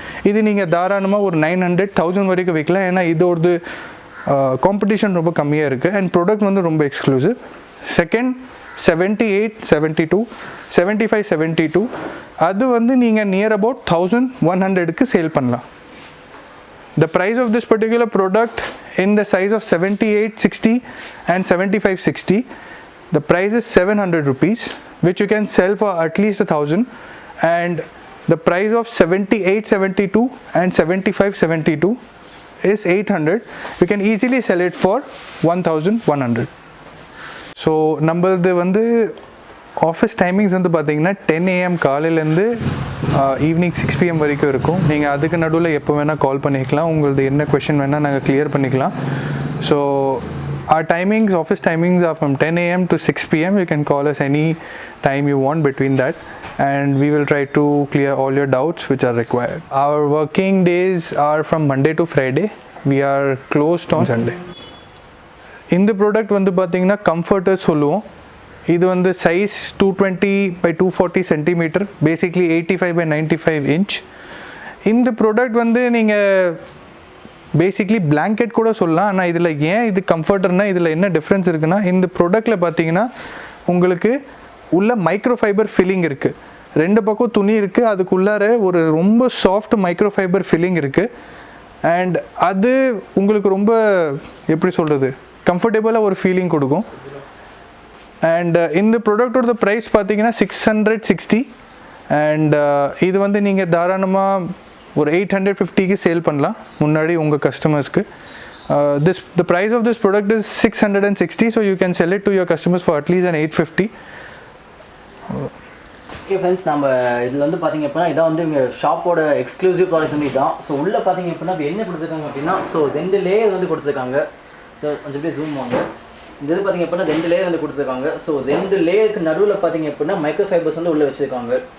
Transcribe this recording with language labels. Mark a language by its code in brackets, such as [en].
[ta] இது நீங்கள் தாராளமாக ஒரு 900, 1000 வரைக்கும் வைக்கலாம். ஏன்னா இதோடது காம்படிஷன் ரொம்ப கம்மியாக இருக்குது அண்ட் ப்ராடக்ட் வந்து ரொம்ப எக்ஸ்க்ளூசிவ். செகண்ட் 78, 72, 75, 72 அது வந்து நீங்கள் நியர் அபவுட் 1100க்கு சேல் பண்ணலாம். [en] The price of this particular product in the size of 78, 60 and 75, 60, the price is 700 rupees, which you can sell for at least 1000. And the price of 78, 72 and 75, 72 is 800. You can easily sell it for 1100. [ta] So நம்மளது வந்து office timings வந்து பார்த்தீங்கன்னா 10 AM காலையிலேருந்து evening 6 PM வரைக்கும் இருக்கும். நீங்கள் அதுக்கு நடுவில் எப்போ வேணால் கால் பண்ணிக்கலாம். உங்களது என்ன கொஷின் வேணால் நாங்கள் கிளியர் பண்ணிக்கலாம். So [en] our timings, office timings are from 10 a.m. to 6 p.m. You can call us any time you want between that, and we will try to clear all your doubts which are required. Our working days are from Monday to Friday. We are closed on Sunday. [ta] இந்த product வந்து பார்த்தீங்கன்னா comforter சொல்லுவோம். இது வந்து size 220 by 240 centimetre, basically 85 by 95 inch. இந்த product வந்து நீங்கள் basically blanket கூட சொல்லலாம். ஆனால் இதில் ஏன் இது கம்ஃபர்டர்னால் இதில் என்ன டிஃப்ரென்ஸ் இருக்குன்னா, இந்த ப்ராடக்ட்டில் பார்த்தீங்கன்னா உங்களுக்கு உள்ள மைக்ரோ ஃபைபர் ஃபில்லிங் இருக்குது. 2 பக்கம் துணி இருக்குது, அதுக்குள்ளார ஒரு ரொம்ப சாஃப்ட் மைக்ரோ ஃபைபர் ஃபில்லிங் இருக்குது. அண்ட் அது உங்களுக்கு ரொம்ப எப்படி சொல்கிறது, கம்ஃபர்டபுளாக ஒரு ஃபீலிங் கொடுக்கும். அண்ட் இந்த ப்ராடக்டோட ப்ரைஸ் பார்த்தீங்கன்னா 660. அண்ட் இது வந்து நீங்கள் தாராளமாக ஒரு 850க்கு சேல் பண்ணலாம் முன்னாடி உங்கள் கஸ்டமர்ஸ்க்கு. [en] the price of this product is 660, so you can sell it to your customers for at least an 850. [ta] Okay friends, நம்ம இதில் வந்து பார்த்திங்க அப்படின்னா இதான் வந்து இங்கே ஷாப்போட எக்ஸ்க்ளூசிவ் ப்ராடக்ட் வந்து இதுதான். ஸோ உள்ளே பார்த்திங்க அப்படின்னா என்ன கொடுத்துருக்காங்க அப்படின்னா, ஸோ 2 லேயர் வந்து கொடுத்துருக்காங்க. கொஞ்சம் பேர் ஜூம் வாங்க. இந்த இது பார்த்திங்க அப்படின்னா 2 லேயர் வந்து கொடுத்துருக்காங்க. ஸோ 2 லேயருக்கு நடுவில் பார்த்திங்க அப்படின்னா மைக்ரோ ஃபைபர்ஸ் வந்து உள்ளே வச்சுருக்காங்க.